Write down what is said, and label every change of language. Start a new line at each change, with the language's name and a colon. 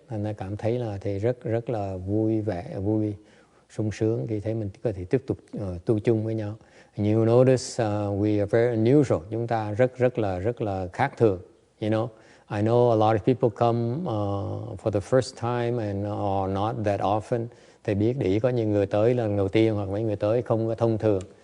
Vietnamese: Anh cảm thấy là thầy rất là vui vẻ, vui, sung sướng khi thấy mình có thể tiếp tục tu chung với nhau.
English: And you notice we are very unusual.
Vietnamese: Chúng ta rất là khác thường.
English: You know, I know a lot of people come for the first time and or not that often.
Vietnamese: Thầy biết để ý có những người tới lần đầu tiên hoặc mấy người tới không có thông thường.